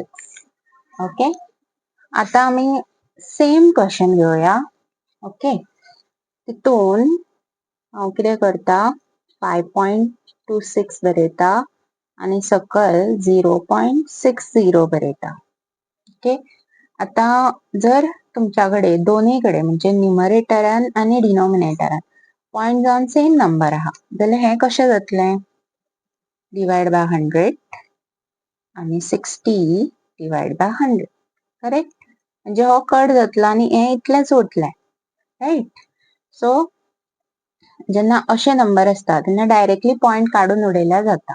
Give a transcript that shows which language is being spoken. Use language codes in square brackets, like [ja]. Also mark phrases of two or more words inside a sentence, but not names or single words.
[kok] ओके, आता आम्ही [en] same question [kok] घेऊया. ओके, तितून हांव कितें करता 5.26 बरयता आणि सकयल 0.60 बरयता. ओके, आता जर तुमच्याकडे दोन्हीकडे म्हणजे न्यूमरेटरान आणि डिनोमिनेटरान पॉइंट जाऊन सेम नंबर आहा जाल्यार हे कशें जातले, [en] divide by 100 [kok] आणि 60 [en] divide by 100. [kok] करेक्ट, म्हणजे हो कट जातलो आणि हे इतलेच उरतले. [en] right, so [kok] जेन्ना असे नंबर असता तेन्ना डायरेक्टली पॉइंट काढून उडयल्या जाता.